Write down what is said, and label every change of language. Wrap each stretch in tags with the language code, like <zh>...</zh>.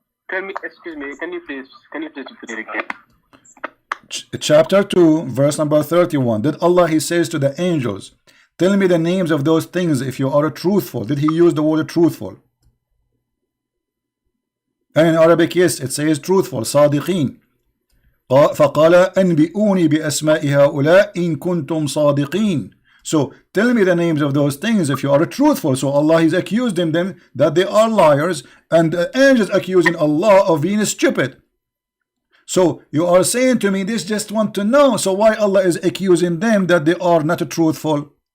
<en>Excuse me, can you please repeat it again? Chapter 2, verse number 31. Did Allah, he says to the angels, tell me the names of those things if you are truthful. Did he use the word truthful? And in Arabic, yes, it says truthful, صادقين.</en> <ar>فقال أنبئوني بأسماء هؤلاء إن كنتم صادقين.</ar> <en>So tell me the names of those things if you are truthful. So Allah is accusing them that they are liars, and the angels accusing Allah of being stupid. So you are saying to me, this just want to know. So why Allah is accusing them that they are not truthful?</en>